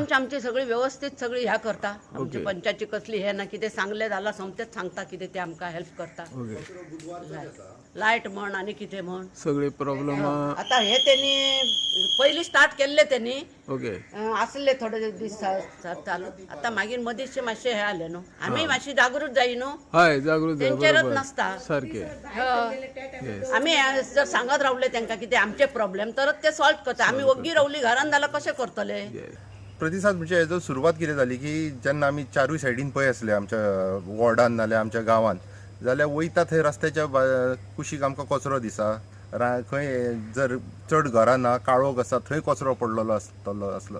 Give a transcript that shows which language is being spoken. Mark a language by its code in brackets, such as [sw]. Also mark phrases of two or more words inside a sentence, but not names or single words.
[kok] पंच आमची सगळी व्यवस्थित सगळी ह्या करता. आमची पंचायतची कसली हे ना कितें सांगले जाल्यार सोमतेच सांगता कितें ते आमकां हेल्प करता. लायट म्हण आणि कितें म्हण सगळे प्रॉब्लेम [mr] आता हे त्यांनी पहिली स्टार्ट केले त्यांनी ओके [kok] असले थोडे दीस चालू. आता मागीर मदींचे मातशे हे आले न्हू आम्ही मातशी जागृत जाई न्हू हय जागृत तेंचेरच नसता सारखे. [mr] आम्ही जर सांगत रावले त्यांना किती आमचे प्रॉब्लेम तरच ते सॉल्व करता. [kok] आम्ही वग्गी रावली घरान जाल्यार कशे करतले? प्रतिसाद म्हणजे हेजो सुरवात कितें जाली की जेन्ना आमी चारूय सायडीन पळय आसले आमच्या वॉर्डान नाल्यार आमच्या गांवांत जाल्यार वयता थंय रस्त्याच्या कुशीक आमकां कचरो दिसा, खंय जर चड घरां ना, काळोख आसा, थंय कचरो पडलेलो आसलो.